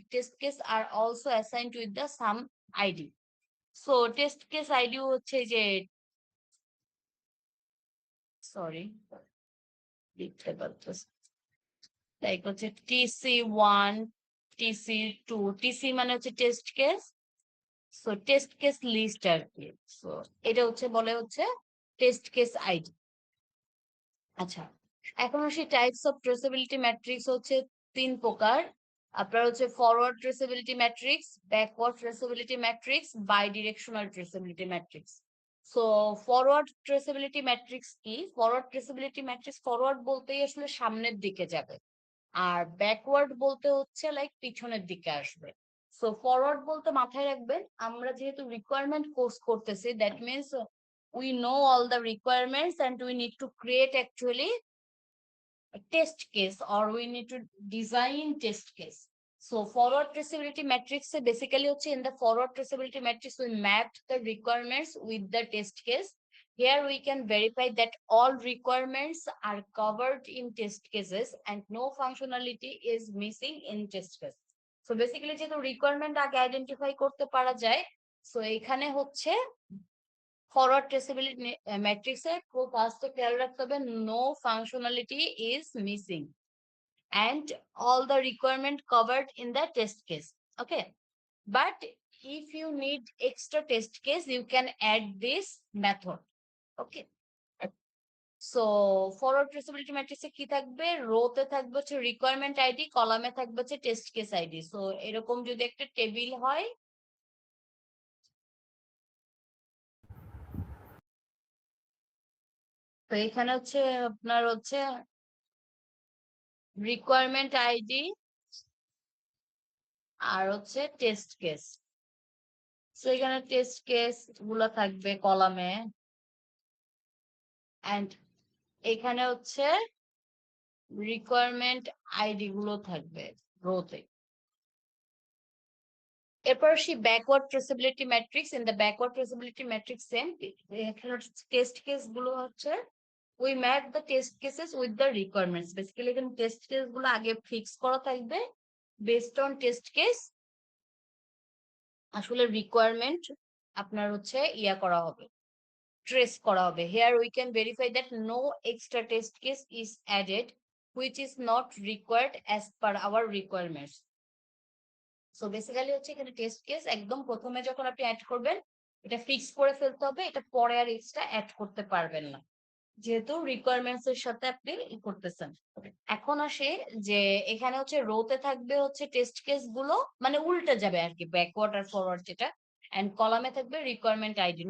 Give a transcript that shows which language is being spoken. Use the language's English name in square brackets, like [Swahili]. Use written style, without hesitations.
[English] Test case are also assigned with the some ID. So test case ID [Bangla] হচ্ছে যে sorry লিখতে পারতেছি, like হচ্ছে TC1, TC2, TC মানে হচ্ছে test case. So test case list আর কি। সো এটা হচ্ছে বলে হচ্ছে টেস্ট কেস আইডি। আচ্ছা, এখন আসি টাইপস অফ ট্রেসেবিলিটি ম্যাট্রিক্স হচ্ছে 3 প্রকার। আপনার হচ্ছে forward traceability matrix, backward traceability matrix, by directional traceability matrix. So forward traceability matrix কি? ফরওয়ার্ড ট্রেসেবিলিটি ম্যাট্রিক্স ফরওয়ার্ড বলতেই আসলে সামনের দিকে যাবে, আর ব্যাকওয়ার্ড বলতে হচ্ছে লাইক পিছনের দিকে আসবে। সো ফরওয়ার্ড বলতে মাথায় রাখবেন, আমরা যেহেতু রিকোয়ারমেন্ট কোর্স করতেছি, that means [English] we know all the requirements and we need to create actually a test case, or we need to design test case. So forward traceability matrix basically in the forward traceability matrix we mapped the requirements with the test case. Here we can verify that all requirements are covered in test cases and no functionality is missing in test case. So basically [Bangla] যেহেতু requirement আগে identify করতে পারা যায়, so এখানে হচ্ছে forward traceability ম্যাট্রিক্সে ফার্স্টে খেয়াল রাখতে হবে no functionality is missing [English] and all the requirement covered in the test case. Okay, but if you need extra test case you can add this method. Okay, so forward traceability matrix [Bangla] এ কি থাকবে? রোতে থাকবে হচ্ছে requirement ID, কলামে থাকবে হচ্ছে test case ID. So এরকম যদি একটা টেবিল হয়, তো এখানে হচ্ছে আপনার হচ্ছে রিকোয়ারমেন্ট আইডি আর হচ্ছে টেস্ট কেস। সো এখানে টেস্ট কেস গুলো থাকবে কলামে, এন্ড এখানে হচ্ছে রিকোয়ারমেন্ট আইডি গুলো থাকবে রোতে। এরপর আসি backward traceability matrix. [English] in the backward traceability matrix [Bangla] same, এখানে টেস্ট কেস গুলো হচ্ছে [English] We map the test cases with the requirements. [Bangla] Basically এখানে টেস্ট কেস গুলো আগে ফিক্স করা থাকবে বেসড অন টেস্ট কেস আসলে রিকোয়ারমেন্ট আপনার হচ্ছে ইয়া করা হবে, ট্রেস করা হবে। [English] Here we can verify that no extra test case is added which is not required as per our requirements. [Bangla] So basically হচ্ছে এখানে টেস্ট কেস একদম প্রথমে যখন আপনি অ্যাড করবেন এটা ফিক্স করে ফেলতে হবে, এটা পরে আর এক্সট্রা অ্যাড করতে পারবেন না, যেহেতু রিকোয়ারমেন্টস এর সাথে আপনি করতেছেন। এখন আসে যে এখানে হচ্ছে রোতে থাকবে হচ্ছে টেস্ট কেস গুলো, মানে উল্টে যাবে আর কি, ব্যাকওয়ার্ড আর ফরওয়ার্ড যেটা, এন্ড কলামে থাকবে রিকোয়ারমেন্ট আইডি।